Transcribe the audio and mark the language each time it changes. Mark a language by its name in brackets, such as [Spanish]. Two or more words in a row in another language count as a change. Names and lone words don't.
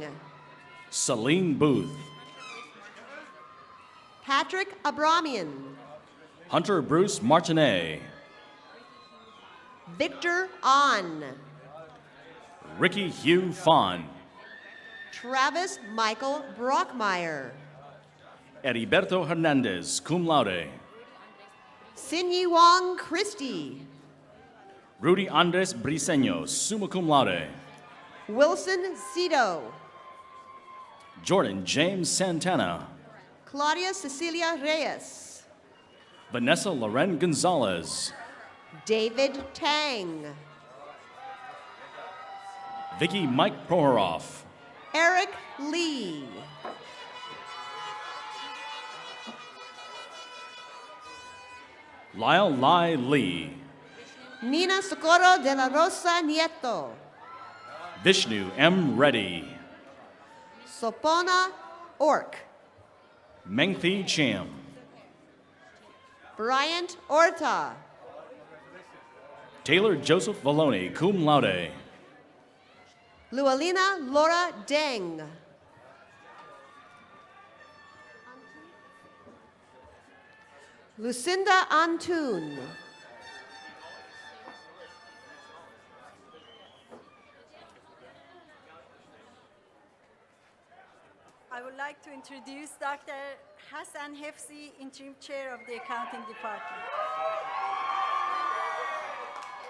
[English] Celine Booth. Patrick Abramian. Hunter Bruce Martinet. Victor On. Ricky Hugh Fawn. Travis Michael Brockmeyer. Heriberto Hernandez, [Latin] cum laude. [English] Sinyi Wong Christie. Rudy Andres Briseño, [Latin] summa cum laude. [English] Wilson Cito. Jordan James Santana. Claudia Cecilia Reyes. Vanessa Loren Gonzalez. David Tang. Vicky Mike Prohoroff. Eric Lee. Lyle Lai Lee. Nina Socorro de la Rosa Nieto. Vishnu M. Reddy. Sopona Ork. Mengthi Cham. Bryant Orta. Taylor Joseph Valoni, [Latin] cum laude. [English] Lualina Laura Deng. Lucinda Antun. I would like to introduce Dr. Hassan Hefzi, Interim Chair of the Accounting Department.